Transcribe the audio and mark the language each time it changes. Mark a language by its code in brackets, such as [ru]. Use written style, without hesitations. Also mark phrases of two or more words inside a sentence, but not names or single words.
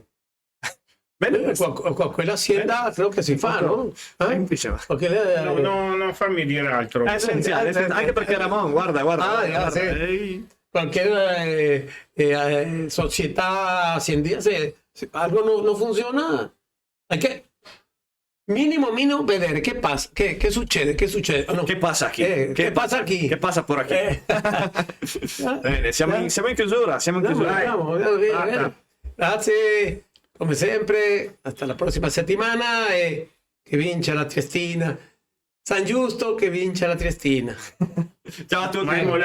[it] Bene, quella azienda creo che si fa, no? Semplice, ma Perché Non farmi dire altro. è essenziale, anche perché Ramon, guarda, sì. Qualche società aziendale, se algo non funziona, [es] hay que [it] minimo vedere che passa, che succede, no. Che passa qui? Che passa qui? Che passa [es] por aquí? [it] Bene, siamo in chiusura, siamo in chiusura. Bene. Grazie, come sempre, [es] hasta la [it] prossima settimana e che vince la Triestina. San Giusto che vince la Triestina. Ciao a tutti, Mai mollare.